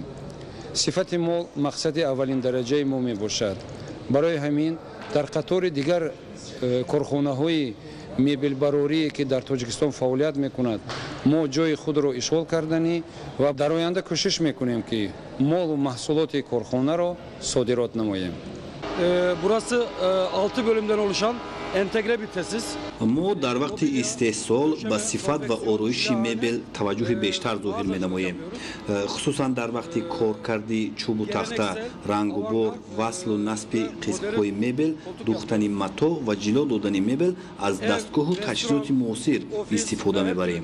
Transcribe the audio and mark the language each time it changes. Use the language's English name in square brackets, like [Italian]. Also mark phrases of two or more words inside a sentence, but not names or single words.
[Tajik] сифати мо мақсади аввалин дараҷаи мо мебошад. барои ҳамин дар қатори дигар корхонаҳои мебелбарорие ки дар Тоҷикистон фаъолият мекунад мо ҷои худро ишғол карданӣ ва дар оянда кӯшиш мекунем ки молу маҳсулоти корхонаро содирот намоем. [Turkish] Burası 6 bölümden oluşan entegre bir tesis. [Tajik] мо дар вақти истеҳсол ба сифат ва ороиши мебел таваҷҷӯҳи бештар зоҳир менамоем, хусусан дар вақти коркарди чӯбу тахта, рангу бор, васлу насби қисмҳои мебел, духтани мато ва ҷило додани мебел аз дастгоҳу таҷҳизоти муосир истифода мебарем.